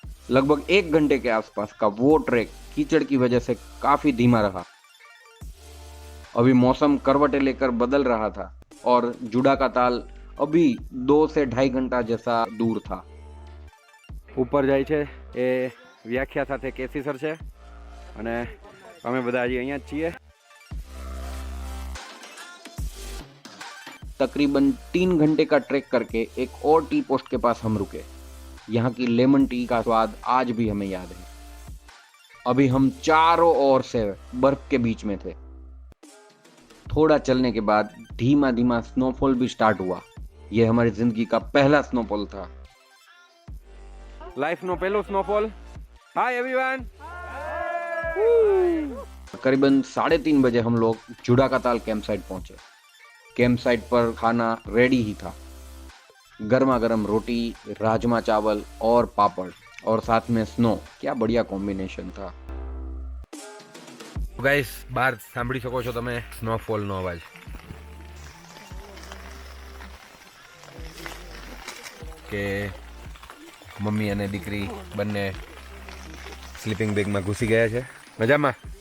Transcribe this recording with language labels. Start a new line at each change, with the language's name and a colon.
Hindi: लगभग 1 घंटे के आसपास का वो ट्रैक कीचड़ की वजह से काफी धीमा रहा। अभी मौसम करवटें लेकर बदल रहा था और जुड़ा का ताल अभी 2 से 2.5 घंटा जैसा दूर था।
Gujarati: ઉપર જાય છે એ વ્યાખ્યા સાથે કેસી સર છે અને અમે બધા હજી અહીંયા જ છીએ।
Hindi: तकरीबन 3 घंटे का ट्रैक करके एक और टी पोस्ट के पास हम रुके। यहाँ की लेमन टी का स्वाद आज भी हमें याद है। अभी हम चारों ओर से बर्फ के बीच में थे। थोड़ा चलने के बाद धीमा धीमा स्नोफॉल भी स्टार्ट हुआ। यह हमारी जिंदगी का पहला स्नोफॉल था।
Gujarati: લાઈફ નો પહેલો સ્નોફોલ। Hi everyone.
Hindi: करीबन 3:30 बजे हम लोग जुड़ा का ताल कैंप साइट पहुंचे। कैंप साइट पर खाना रेडी ही था। गर्मा गर्म रोटी, राजमा चावल और पापड़ और साथ में स्नो। क्या बढ़िया कॉम्बिनेशन था।
Gujarati: ગાઈસ બહાર સાંભળી શકો છો તમે સ્નોફોલનો અવાજ। કે મમ્મી અને દીકરી બંને સ્લીપિંગ બેગમાં ઘૂસી ગયા છે। મજામાં?